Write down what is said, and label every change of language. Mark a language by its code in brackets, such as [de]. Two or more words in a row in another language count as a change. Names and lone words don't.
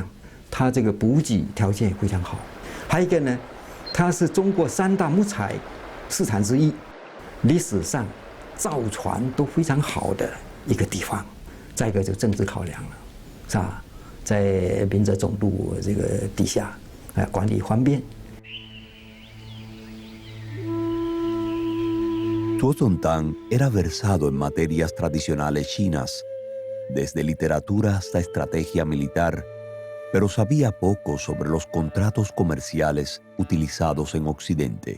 [zh] 它这个补给条件非常好，还有一个呢，它是中国3大木材市场之一，历史上造船都非常好的一个地方。再一个就政治考量了，是吧？在明哲总督这个底下，管理方便。 [es] Zuo Zontang era versado en materias tradicionales chinas, desde literatura hasta estrategia militar, pero sabía poco sobre los contratos comerciales utilizados en Occidente.